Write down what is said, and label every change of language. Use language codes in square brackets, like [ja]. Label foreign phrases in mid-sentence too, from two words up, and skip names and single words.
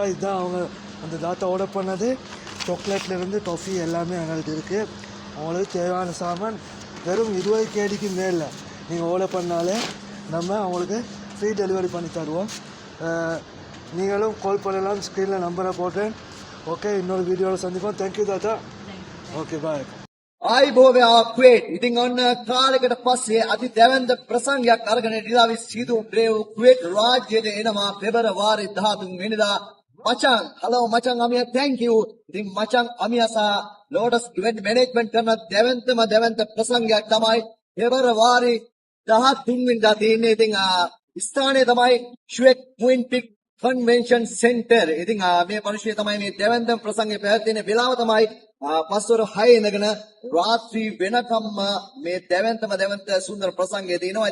[ta] இதுதான் அவங்க அந்த தாத்தா ஆர்டர் பண்ணது. சாக்லேட்லேருந்து டாஃபி எல்லாமே எங்கள்கிட்ட இருக்குது. அவங்களுக்கு தேவையான சாமான் வெறும் 20 கேடிக்கு மேலே நீங்கள் ஆர்டர் பண்ணாலே நம்ம அவங்களுக்கு [en] free delivery [ta] பண்ணி தருவோம். நீங்களும் கால் பண்ணலாம், ஸ்க்ரீனில் நம்பரை போட்டேன். ஓகே, இன்னொரு வீடியோவில் சந்திப்போம். [en] thank you [ta] தாத்தா. ஓகே, பாய். [si] ආයිබෝවයා කුවේට්. ඉතින් ඔන්න කාලෙකට පස්සේ අති දැවැන්ත ප්‍රසංගයක් අරගෙන ඩිලාවි සීදු බ්‍රේව් කුවේට් රාජ්‍යයට එනවා පෙබරවාරි 13 වෙනිදා. මචං, හලෝ මචං අමියා, [en] thank you. [si] ඉතින් මචං අමියා සහ ලෝටස් ඉවෙන්ට් මැනේජ්මන්ට් කරන දැවැන්ත ප්‍රසංගයක් තමයි පෙබරවාරි 13 වෙනිදා තියෙන්නේ. ඉතින් ස්ථානය තමයි ෂුවෙක් මුයින්පික් කන්වෙන්ෂන් සෙන්ටර්. ඉතින් මේ පරිශ්‍රය තමයි මේ දැවැන්ත ප්‍රසංගය පැවැත්වෙන වෙලාව තමයි පස්වර 6 ඉඳගෙන රාත්‍රී වෙනකම්ම මේ දැවැන්ත සුන්දර ප්‍රසංගය තියෙනවා.